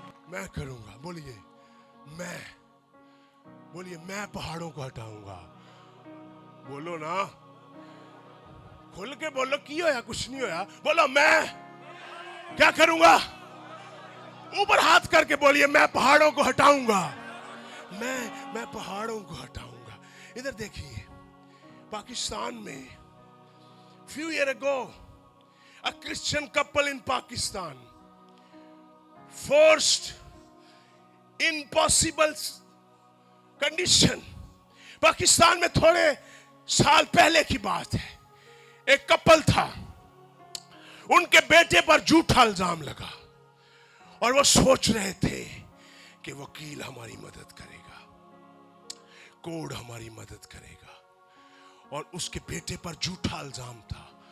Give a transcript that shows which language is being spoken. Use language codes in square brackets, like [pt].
[hi] मैं करूंगा, बोलिए मैं, बोलिए मैं पहाड़ों को हटाऊंगा। बोलो ना, खुल के बोलो, [pa] की होया कुछ नहीं होया, [hi] बोलो मैं क्या करूंगा। ऊपर हाथ करके बोलिए मैं पहाड़ों को हटाऊंगा, मैं पहाड़ों को हटाऊंगा। इधर देखिए पाकिस्तान में [en] few years ago a Christian couple in Pakistan forced impossible condition। [hi] Pakistan में थोड़े साल पहले की बात है, एक कपल था, उनके बेटे पर झूठा इल्जाम लगा और वो सोच रहे थे कि वकील हमारी मदद करेगा, कोर्ट हमारी मदद करेगा, और उसके बेटे पर झूठा इल्जाम था।